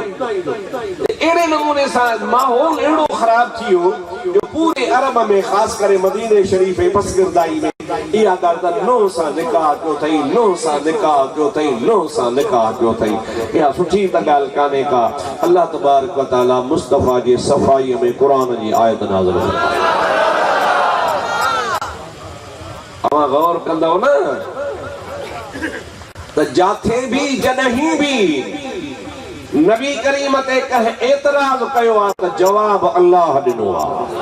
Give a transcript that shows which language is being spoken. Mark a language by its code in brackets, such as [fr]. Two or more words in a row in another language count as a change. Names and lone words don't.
[sd] अहिड़े नमूने सां माहौल अहिड़ो ख़राब थी वियो जो पूरे अरब में ख़ासि करे मदीने शरीफ़ ऐं पसगिरदाई में इहा ॻाल्हि त नूह सां निकाह कयो अथई, नूह सां निकाह कयो अथई, नूह सां निकाह कयो अथई। इहा सुठी त ॻाल्हि कान्हे का। [ar] الله تبارك وتعالى [sd] मुस्तफ़ा जी सफ़ाईअ में क़ुरान जी आयत नाज़िल फरमाई। अवां गौर कंदव न त जाथे भी जॾहिं भी नबी करीम ते कंहिं एतराज़ कयो आहे त जवाब अल्लाह ॾिनो आहे।